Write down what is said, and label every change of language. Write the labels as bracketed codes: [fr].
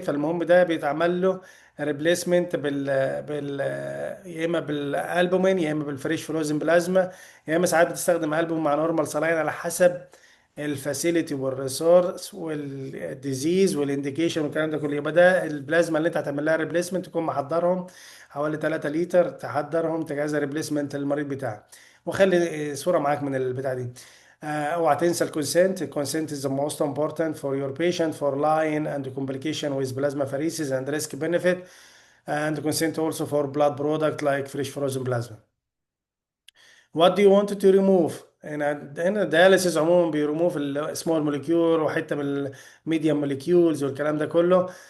[ar] فالمهم ده بيتعمل له ريبليسمنت يا اما بالالبومين يا اما بالفريش فروزن بلازما يا اما ساعات بتستخدم البوم مع نورمال سلاين على حسب الفاسيلتي والريسورس والديزيز والانديكيشن والكلام ده كله. يبقى ده البلازما اللي انت هتعمل لها ريبليسمنت تكون محضرهم حوالي 3 لتر تحضرهم تجهزها ريبليسمنت للمريض بتاعك. وخلي صوره معاك من البتاع دي. اوعى تنسى الكونسنت. [en] الكونسنت is the most important for your patient for lying and complication with plasmapheresis and risk benefit, and consent also for blood product like fresh frozen plasma. What do you want to remove؟ [ar] هنا الدياليسيس عموما بيرموف السمول موليكيول وحته من الميديم موليكيولز والكلام ده كله.